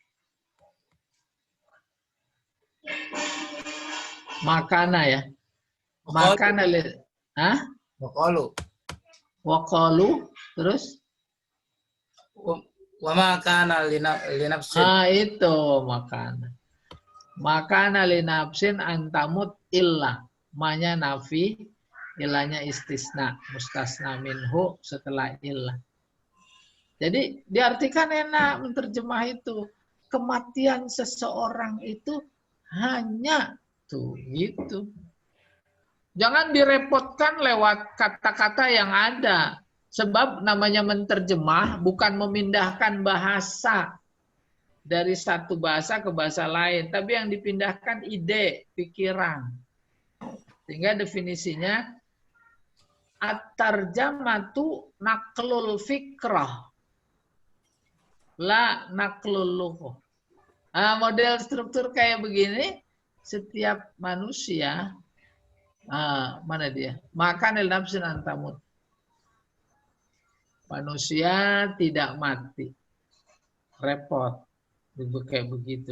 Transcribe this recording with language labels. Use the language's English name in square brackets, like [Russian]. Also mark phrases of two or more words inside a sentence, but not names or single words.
[Arabic] Makana ya. Makana hah? Waqalu terus وما كان لنفس. Itu ما كان. ما كان لنفس أن تموت إلا. [Indonesian] Manya nafi, ilahnya istisna, [Arabic] مستثنى منه [Indonesian] setelah illah. Jadi diartikan enak menerjemah itu. Kematian seseorang itu hanya tuh gitu. Jangan direpotkan lewat kata-kata yang ada. Sebab namanya menerjemah bukan memindahkan bahasa dari satu bahasa ke bahasa lain. Tapi yang dipindahkan ide, pikiran. Sehingga definisinya [Arabic] الترجمة نقل الفكرة. لا نقل اللغة. [Indonesian] Model struktur kayak begini, setiap manusia, mana dia? [Arabic] ما كان لنفس أن تموت. [Indonesian] Manusia tidak mati. Repot. Kayak begitu.